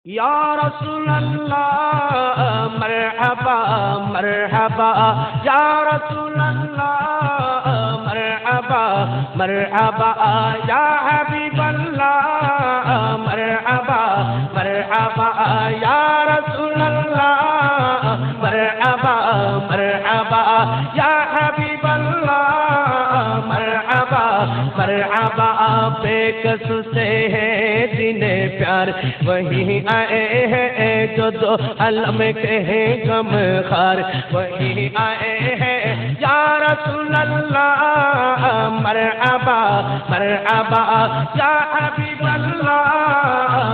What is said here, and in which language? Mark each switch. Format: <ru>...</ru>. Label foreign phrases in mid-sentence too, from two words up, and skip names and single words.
<ar>یا رسول اللہ مرحبا مرحبا یا رسول اللہ مرحبا مرحبا یا حبیب اللہ مرحبا مرحبا یا رسول اللہ مرحبا مرحبا یا حبیب اللہ مرحبا مرحبا</ar> <ur>بے کس سے ہے دن پیار وہی آئے ہیں جو دو عالم کے ہیں غم خار وہی آئے ہیں</ur> <ar>یا رسول اللہ مرحبا مرحبا یا حبیب اللہ</ar>